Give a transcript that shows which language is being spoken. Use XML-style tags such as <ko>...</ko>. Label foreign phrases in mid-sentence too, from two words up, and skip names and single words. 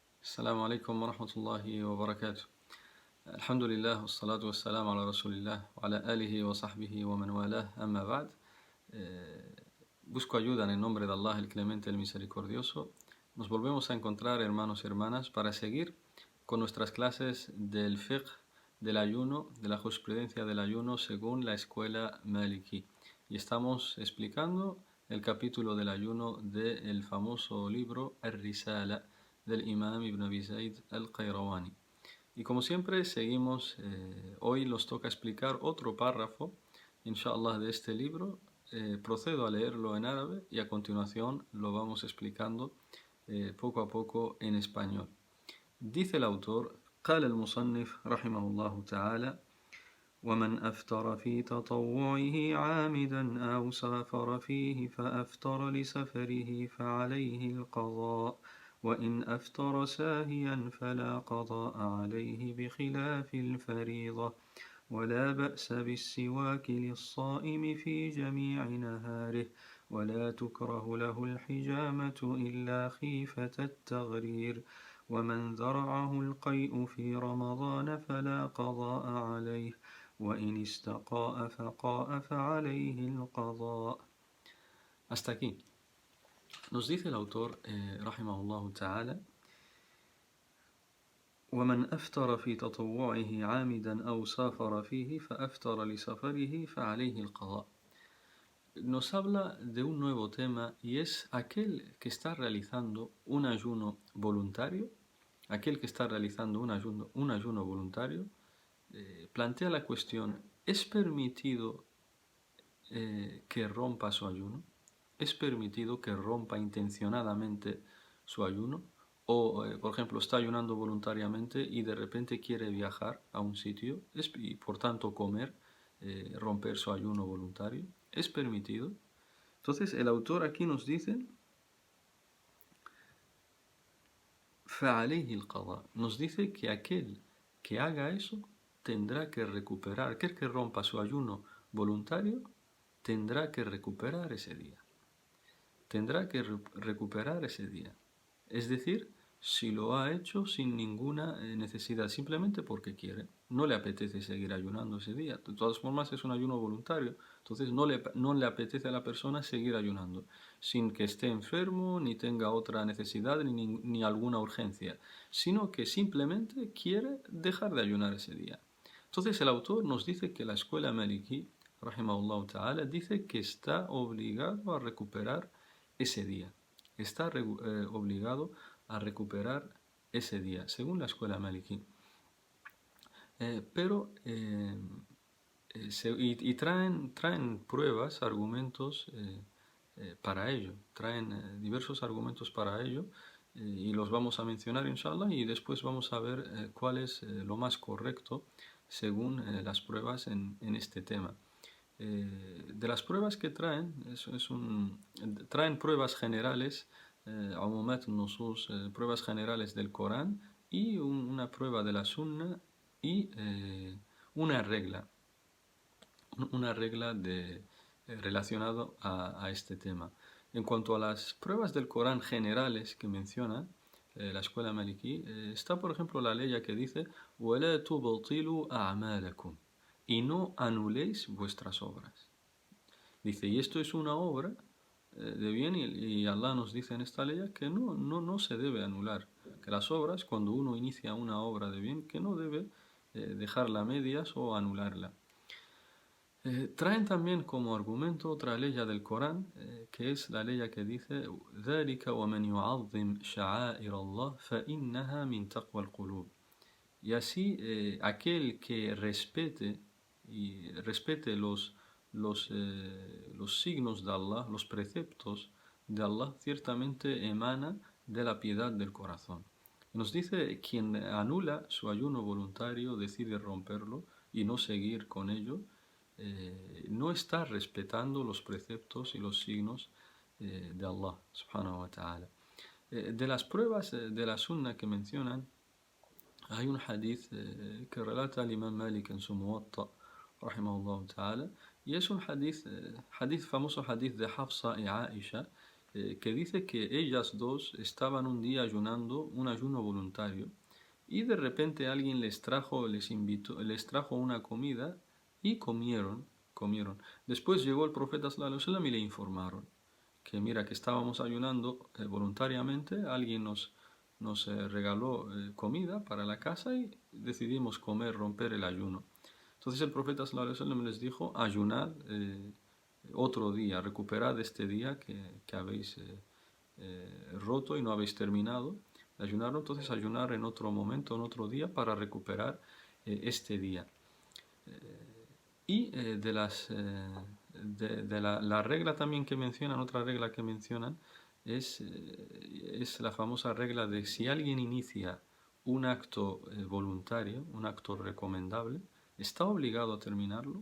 <ar>السلام عليكم ورحمة الله وبركاته. الحمد لله والصلاة والسلام على رسول الله وعلى آله وصحبه ومن والاه. أما بعد,</ar> <es>busco ayuda en el nombre de Allah, el Clemente, el Misericordioso. Nos volvemos a encontrar, hermanos y hermanas, para seguir con nuestras clases del fiqh, del ayuno, de la jurisprudencia del ayuno según la escuela Maliki. Y estamos explicando el capítulo del ayuno del famoso libro Ar-Risala del Imam Ibn Abi Zayd al-Qayrawani. Y como siempre seguimos, hoy nos toca explicar otro párrafo, inshallah, de este libro. Procedo a leerlo en árabe y a continuación lo vamos explicando poco a poco en español. Dice el autor:</es> <ar>قال المصنف رحمه الله تعالى: ومن أفطر في تطوعه عامدا أو سافر فيه فأفطر لسفره فعليه القضاء، وإن أفطر ساهيا فلا قضاء عليه بخلاف الفريضة، ولا بأس بالسواك للصائم في جميع نهاره، ولا تكره له الحجامة إلا خيفة التغرير، ومن ذرعه القيء في رمضان فلا قضاء عليه، وإن استقاء فقاء فعليه القضاء.</ar> <es>Hasta aquí. Nos dice el autor,</es> <ar>رحمه الله تعالى: ومن أفطر في تطوعه عامدا أو سافر فيه فأفطر لسفره فعليه القضاء.</ar> <es>Nos habla de un nuevo tema, y es aquel que está realizando un ayuno voluntario. Aquel que está realizando un ayuno voluntario plantea la cuestión: ¿es permitido que rompa su ayuno? ¿Es permitido que rompa intencionadamente su ayuno? O, por ejemplo, está ayunando voluntariamente y de repente quiere viajar a un sitio y por tanto comer, romper su ayuno voluntario. ¿Es permitido? Entonces el autor aquí nos dice:</es> <ar>فَعَلَيْهِ الْقَضَاء.</ar> <es>Nos dice que aquel que haga eso tendrá que recuperar, aquel que rompa su ayuno voluntario tendrá que recuperar ese día. Tendrá que recuperar ese día. Es decir, si lo ha hecho sin ninguna necesidad, simplemente porque quiere, no le apetece seguir ayunando ese día. De todas formas es un ayuno voluntario, entonces no le apetece a la persona seguir ayunando, sin que esté enfermo, ni tenga otra necesidad, ni alguna urgencia, sino que simplemente quiere dejar de ayunar ese día. Entonces el autor nos dice que la escuela Maliki,</es> <ar>رحمه الله تعالى,</ar> <es>dice que está obligado a recuperar ese día. Está obligado a recuperar ese día, según la escuela Maliki. Y traen pruebas, argumentos para ello. Traen diversos argumentos para ello y los vamos a mencionar, inshallah, y después vamos a ver cuál es lo más correcto según las pruebas en este tema. De las pruebas que traen, traen pruebas generales,</es> <ar>عمومات النصوص,</ar> <es>pruebas generales del Corán y una prueba de la Sunna y una regla relacionado a este tema. En cuanto a las pruebas del Corán generales que menciona la escuela Maliki, está por ejemplo la ley que dice:</es> <ar>وَلَا تُبْطِلُوا أَعْمَالَكُمْ,</ar> <es>y no anuléis vuestras obras. Dice, y esto es una obra de bien, y Allah nos dice en esta ley que no se debe anular, que las obras, cuando uno inicia una obra de bien, que no debe dejarla a medias o anularla. Traen también como argumento otra ley del Corán, que es la ley que dice:</es> <ar>ذَلِكَ وَمَنْ يُعَظِّمْ شَعَائِرَ اللَّهِ فَإِنَّهَا مِنْ تَقْوَى الْقُلُوبِ.</ar> <es>Y así aquel que respete los signos de Allah, los preceptos de Allah, ciertamente emana de la piedad del corazón. Nos dice: quien anula su ayuno voluntario, decide romperlo y no seguir con ello, no está respetando los preceptos y los signos de Allah</es> <ar>سبحانه وتعالى.</ar> <es>De las pruebas de la sunna que mencionan, hay un hadith que relata al Imam Malik en su Muwatta,</es> <ar>رحمه الله تعالى,</ar> <es>y es un famoso hadith de Hafsa y Aisha, que dice que ellas dos estaban un día ayunando un ayuno voluntario y de repente alguien les trajo una comida y comieron. Después llegó el profeta</es> <ar>صلى الله عليه وسلم</ar> <es>y le informaron que mira que estábamos ayunando voluntariamente, alguien nos regaló comida para la casa y decidimos comer, romper el ayuno. Entonces el profeta</es> <ar>صلى الله عليه وسلم</ar> <es>les dijo, ayunad otro día, recuperad este día que habéis roto y no habéis terminado de ayunar, entonces ayunar en otro momento, en otro día, para recuperar este día. Y la regla también que mencionan, otra regla que mencionan, es la famosa regla de si alguien inicia un acto voluntario, un acto recomendable, está obligado a terminarlo.</es>